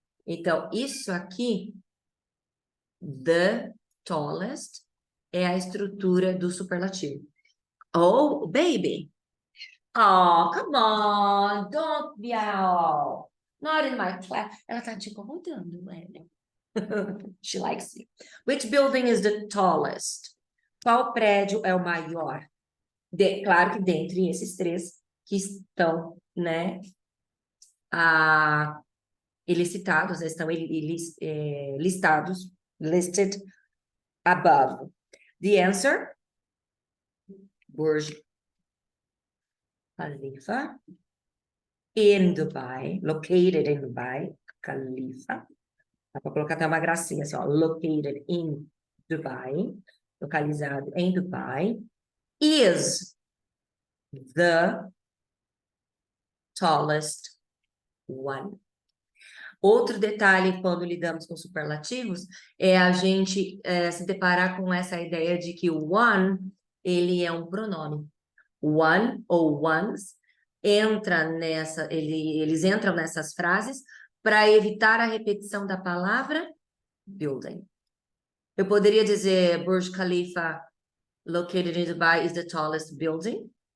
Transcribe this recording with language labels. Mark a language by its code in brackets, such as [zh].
[pt] Então, isso aqui, the tallest, é a estrutura do superlativo. [en] Oh, baby. Oh, come on, don't be all. Not in my class. [pt] Ela tá te incomodando, né? [en] She likes you. Which building is the tallest? [pt] Qual prédio é o maior? Claro que dentre esses três que estão, né, elicitados, né, estão listados, [en] listed above. The answer? Burj Khalifa in Dubai, located in Dubai, Khalifa. [pt] Dá para colocar até uma gracinha assim, ó, [en] located in Dubai, [pt] localizado em Dubai, [en] is the tallest one. [pt] Outro detalhe quando lidamos com superlativos é a gente se deparar com essa ideia de que o one, ele é um pronome. One ou ones eles entram nessas frases para evitar a repetição da palavra building. Eu poderia dizer [en] Burj Khalifa located in Dubai is the tallest building?